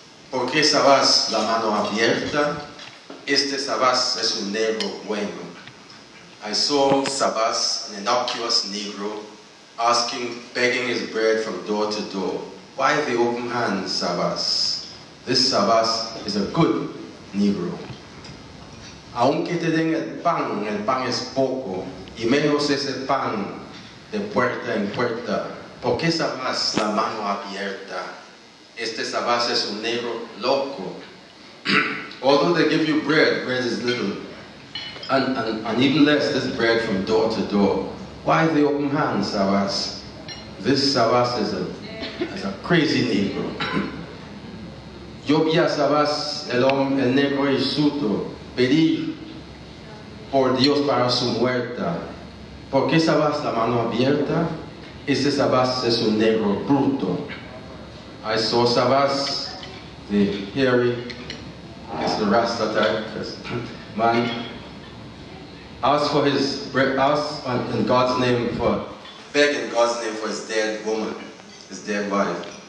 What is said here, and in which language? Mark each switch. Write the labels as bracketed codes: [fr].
[es] ¿Por qué Sabas la mano abierta? Este Sabas es un negro bueno. [en] I saw Sabas, an innocuous Negro, begging his bread from door to door. Why the open hands, Sabas? This Sabas is a good Negro. [es] Aunque te den el pan es poco, y menos ese pan de puerta en puerta. ¿Por qué Sabas la mano abierta? Este Sabas es un negro loco. [en] Although they give you bread, bread is little, and even less this bread from door to door. Why the open hands, Sabas? This Sabas is a crazy negro. [es] Yo vi a Sabas, el negro hirsuto, pedir por Dios para su muerta. ¿Por qué Sabas la mano abierta? Este Sabas es un negro bruto. [en] I saw Sabas, the hairy, it's the Rasta type, man, asked for his bread, asked in God's name beg in God's name for his dead woman, his dead wife.